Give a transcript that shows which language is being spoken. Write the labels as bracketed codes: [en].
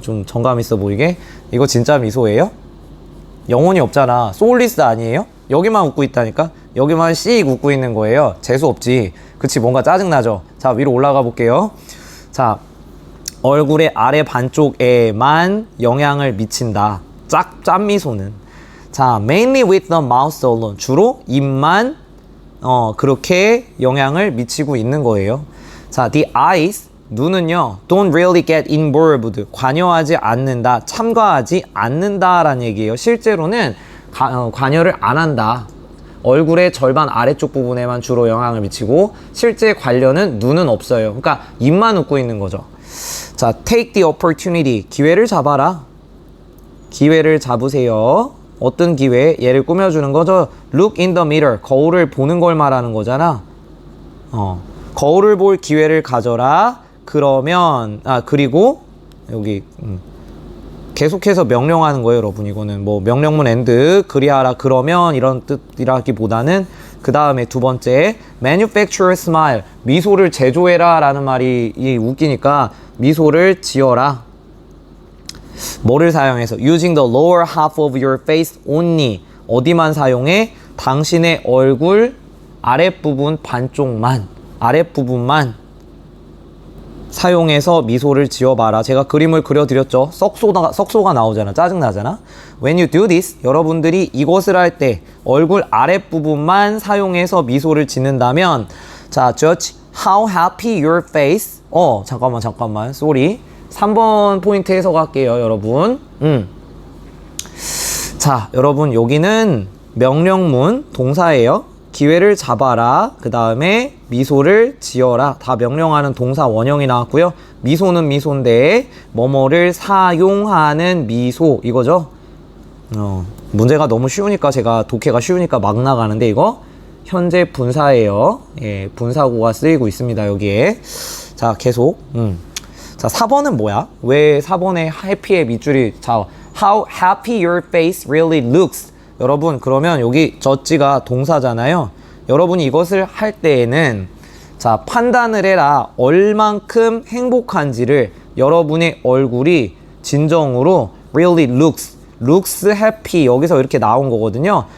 [ko] 좀 정감 있어 보이게. 이거 진짜 미소예요? 영혼이 없잖아. 소울리스 아니에요? 여기만 웃고 있다니까? 여기만 씩 웃고 있는 거예요. 재수 없지. 그치, 뭔가 짜증나죠? 자, 위로 올라가 볼게요. 자, 얼굴의 아래 반쪽에만 영향을 미친다. 짠미소는. 자, [en] mainly with the mouth alone. [ko] 주로 입만 그렇게 영향을 미치고 있는 거예요. 자, [en] the eyes, [ko] 눈은요, [en] don't really get involved, [ko] 관여하지 않는다, 참가하지 않는다라는 얘기예요. 실제로는 관여를 안 한다. 얼굴의 절반 아래쪽 부분에만 주로 영향을 미치고 실제 관련은 눈은 없어요. 그러니까 입만 웃고 있는 거죠. 자, [en] take the opportunity, [ko] 기회를 잡아라. 기회를 잡으세요. 어떤 기회? 얘를 꾸며주는 거죠. [en] Look in the mirror, [ko] 거울을 보는 걸 말하는 거잖아. 거울을 볼 기회를 가져라. 그러면 그리고 여기 계속해서 명령하는 거예요, 여러분. 이거는 뭐 명령문 and 그리하라 그러면 이런 뜻이라기보다는 그 다음에 두 번째 [en] manufacture smile, [ko] 미소를 제조해라 라는 말이 웃기니까 미소를 지어라. 뭐를 사용해서? [en] using the lower half of your face only, [ko] 어디만 사용해? 당신의 얼굴 아랫부분 반쪽만, 아랫부분만 사용해서 미소를 지어봐라. 제가 그림을 그려드렸죠. 썩소가 나오잖아. 짜증나잖아. [en] When you do this, [ko] 여러분들이 이것을 할 때 얼굴 아랫부분만 사용해서 미소를 짓는다면, 자, [en] judge how happy your face. [ko] 잠깐만. [en] sorry. [ko] 3번 포인트 해석할게요, 여러분. 자, 여러분, 여기는 명령문 동사예요. 기회를 잡아라. 그 다음에 미소를 지어라. 다 명령하는 동사 원형이 나왔고요. 미소는 미소인데 뭐뭐를 사용하는 미소 이거죠. 문제가 너무 쉬우니까 제가 독해가 쉬우니까 막 나가는데 이거 현재 분사예요. 예, 분사구가 쓰이고 있습니다. 여기에. 자, 계속. 자, 4번은 뭐야? 왜 4번에 해피의 밑줄이 자, [en] how happy your face really looks. [ko] 여러분, 그러면 여기 저지가 동사잖아요. 여러분이 이것을 할 때에는 자, 판단을 해라. 얼만큼 행복한지를 여러분의 얼굴이 진정으로 [en] really looks happy [ko] 여기서 이렇게 나온 거거든요.